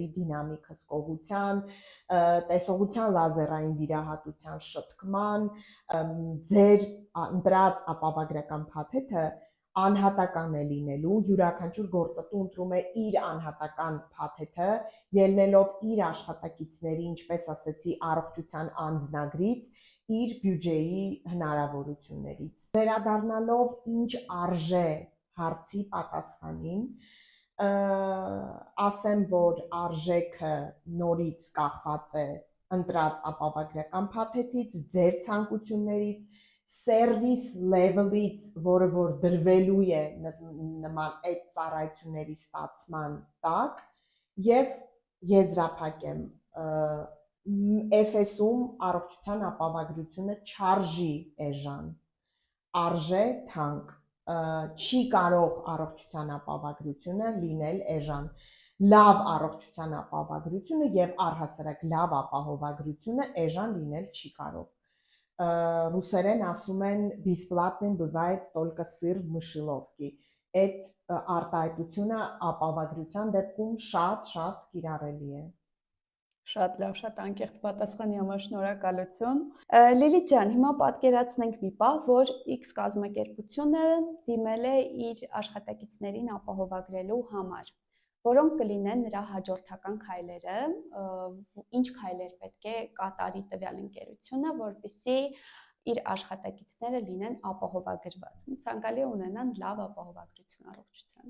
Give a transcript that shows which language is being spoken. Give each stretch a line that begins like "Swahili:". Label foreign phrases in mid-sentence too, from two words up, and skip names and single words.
Armenian: դինամիկ հսկողության, տեսողության լազերային վիրահատության շտկման, ձեր ընտրած ապահովագրական փաթեթը անհատական է լինելու, յուրաքանչյուր գործատու ընտրում է իր անհատական փաթեթը, ելնելով իր աշխատակիցների, ինչպես ասեցի, առողջության անձնագրից, իր բյուջեի հնարավորություններից։ Վերադառնալով ինչ արժե հարցի պատասխանին, ասեմ, որ արժեքը նորից կախված է ընտրած ապահովագրական փաթեթից, ձեր ցանկություններից,
English: service level-
Armenian: ից, որը որ դրվելու է նման այդ ծառայությունների ստացման տակ, եւ եզրափակեմ FS-ում առողջության ապահովագրությունը չարժի էժան, արժե թանկ, չի կարող առողջության ապահովագրությունը լինել էժան։ Լավ առողջության ապահովագրությունը եւ առհասարակ լավ ապահովագրությունը էժան լինել չի կարող։ Ռուսերեն ասում են
Russian: бесплатным бывает только сыр в мышеловке։
Armenian: Այդ արտահայտությունը ապահովագրության դեպքում շատ կիրառելի է։ Շատ լավ, շատ անկեղծ պատասխանի համար շնորհակալություն։ Լիլիթ ջան, հիմա պատկերացնենք մի պահ, որ X կազմակերպությունը դիմել է իր աշխատակիցներին ապահովագրելու համար։ Որոնք կլինեն նրա հաջորդական քայլերը, ինչ քայլեր պետք է կատարի տվյալ ընկերությունը, որպեսզի իր աշխատակիցները լինեն ապահովագրված, ցանկալի է ունենան լավ ապահովագրություն առողջության։